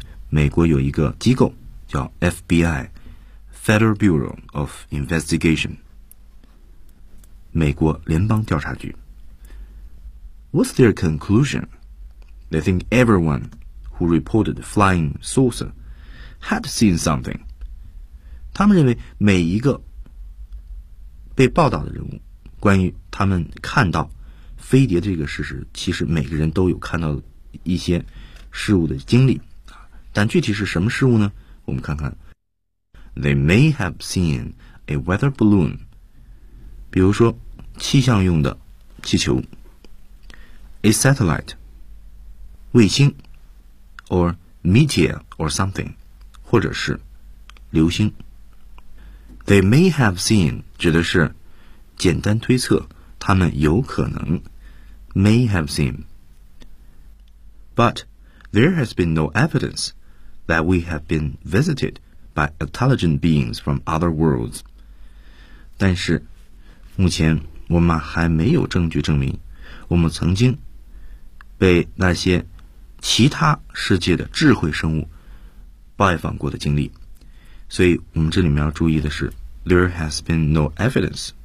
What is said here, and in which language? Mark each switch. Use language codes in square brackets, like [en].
[zh] 美国有一个机构叫 FBI Federal Bureau of Investigation 美国联邦调查局。 [en] What's their conclusion? They think everyone who reported the flying saucer had seen something. [zh] 他们认为每一个被报道的人物关于他们看到飞碟这个事实，其实每个人都有看到一些事物的经历，但具体是什么事物呢？我们看看。 [en] They may have seen a weather balloon， [zh] 比如说气象用的气球， [en] a satellite 卫星， or meteor or something， [zh] 或者是流星。 [en] They may have seen [zh] 指的是简单推测，他们有可能 [en] may have seen， but there has been no evidenceThat we have been visited by intelligent beings from other worlds. [zh] 但是目前我们还没有证据证明我们曾经被那些其他世界的智慧生物拜访过的经历。所以我们这里面要注意的是 [en] There has been no evidence.